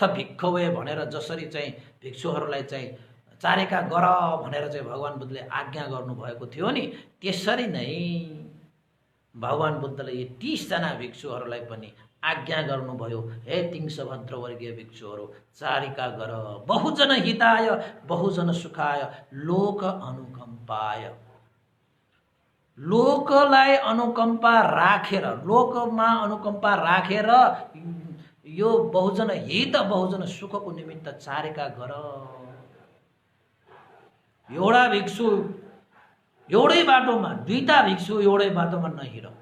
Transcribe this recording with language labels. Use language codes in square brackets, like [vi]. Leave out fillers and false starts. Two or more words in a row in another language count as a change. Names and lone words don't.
[ne] भिक्षुवे भनेर जसरी चाहिँ भिक्षुहरूलाई चाहिँ चारिका गर भनेर चाहिँ भगवान बुद्धले आज्ञा गर्नुभएको थियो नि, त्यसरी नै भगवान बुद्धले यी 30 जना भिक्षुहरूलाई पनि आज्ञा गर्नुभयो, हे तिङ्सभद्र वर्गीय भिक्षुहरू चारिका गर, [pi] बहुजन हिताय बहुजन सुखाय लोक अनुकम्पाय। [ne] लोकलाई अनुकम्पा राखेर, लोकमा अनुकम्पा राखेर यो बहुजन हित बहुजन सुखको निमित्त चारिका गर। एउटा भिक्षु एउटै बाटोमा, दुईटा भिक्षु एउटै बाटोमा नहिँड।